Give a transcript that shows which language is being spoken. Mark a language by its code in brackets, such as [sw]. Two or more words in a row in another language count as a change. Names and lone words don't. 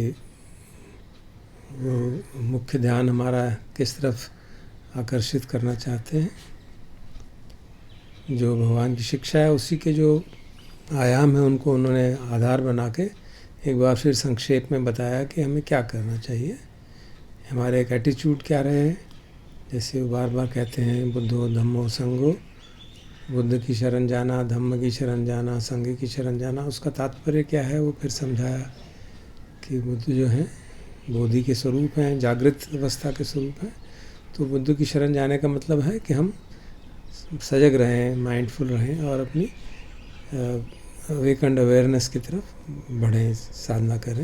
[hi] वो मुख्य ध्यान हमारा किस तरफ आकर्षित करना चाहते हैं। जो भगवान की शिक्षा है उसी के जो आयाम है उनको उन्होंने आधार बना के एक बार फिर संक्षेप में बताया कि हमें क्या करना चाहिए, हमारे एक एटीट्यूड क्या रहे। जैसे वो बार बार कहते हैं [pi] बुद्धो धम्मो संगो, [hi] बुद्ध की शरण जाना, धम्म की शरण जाना, संघ की शरण जाना, उसका तात्पर्य क्या है वो फिर समझाया कि बुद्ध जो हैं बोधि के स्वरूप हैं, जागृत अवस्था के स्वरूप हैं। तो बुद्ध की शरण जाने का मतलब है कि हम सजग रहें, माइंडफुल रहें और अपनी [en] awakened awareness [hi] की तरफ बढ़ें, साधना करें।